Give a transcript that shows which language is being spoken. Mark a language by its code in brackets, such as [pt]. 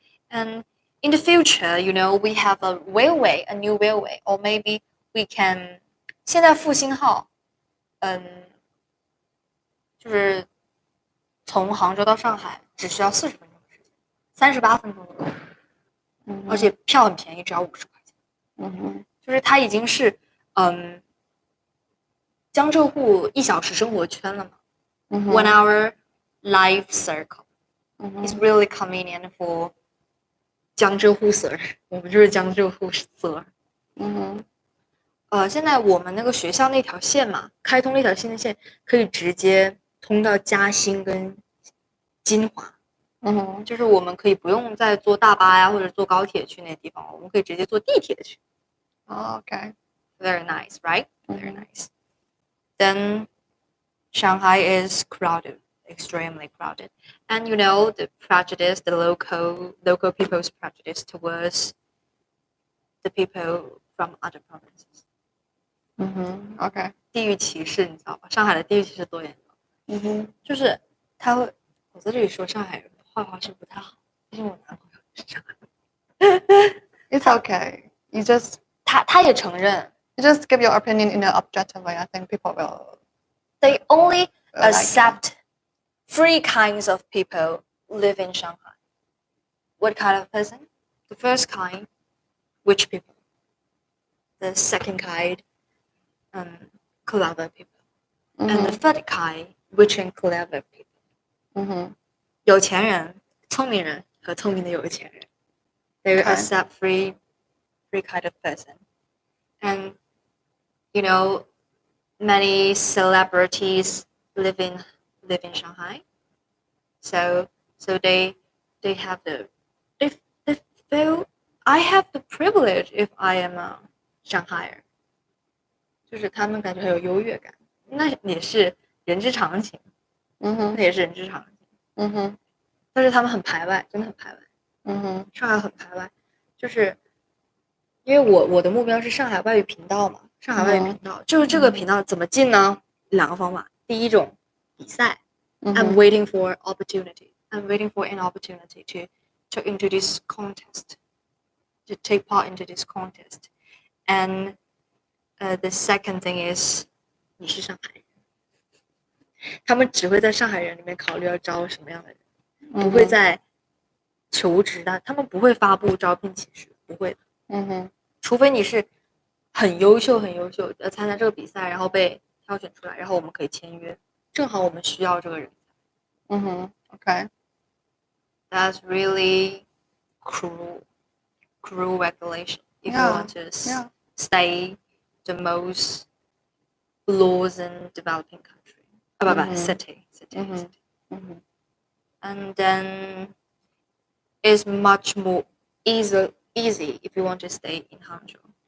[en] And in the future, we have a new railway, or maybe we can. [zh] 现在复兴号，就是从杭州到上海只需要40分钟的时间，38分钟就够了。而且票很便宜，只要50块钱。就是它已经是江浙沪1小时生活圈了嘛。 [en] 1 hour life circle is really convenient for 江浙沪 sir， [zh] 我们就是 [en] 江浙沪 sir。 [zh] 现在我们那个学校那条线嘛，开通了一条新的线，可以直接通到嘉兴跟金华。就是我们可以不用再坐大巴呀，或者坐高铁去那地方，我们可以直接坐地铁去。 [en] Okay. Very nice, right? Very nice. Then Shanghai is crowded, extremely crowded. And the prejudice, the local people's prejudice towards the people from other provinces. Okay. [zh] 地域歧视你知道吧？上海的地域歧视多严重？就是他会，我在这里说上海人坏话是不太好，毕竟我男朋友是上海人。 [en] It's okay. [zh] 他也承认。 [en] You just give your opinion in an objective way. I think people will. They only like accept 3 kinds of people live in Shanghai. What kind of person? The first kind, rich people. The second kind, clever people. And the third kind, rich and clever people. [zh] 有钱人、聪明人和聪明的有钱人。 [en] They accept 3 kind of person. And many celebrities live in Shanghai. So they have they feel I have the privilege if I am a Shanghaier. [zh] 就是他们感觉很有优越感，那也是人之常情。那也是人之常情。但是他们很排外，真的很排外。上海很排外，就是因为我的目标是上海外语频道嘛。上海外语频道就是这个频道怎么进呢？2个方法。第一种比赛。 [en] I'm waiting for opportunity. I'm waiting for an opportunity to into this contest, to take part into this contest. And the second thing is [zh] 你是上海人，他们只会在上海人里面考虑要招什么样的人，不会在求职的，他们不会发布招聘启事，不会的。除非你是很优秀参加这个比赛，然后被挑选出来，然后我们可以签约，正好我们需要这个人。 [en] Okay. That's really cruel regulation if you want to stay the most laws in developing country. City. And then it's much more easy if you want to stay in Hangzhou.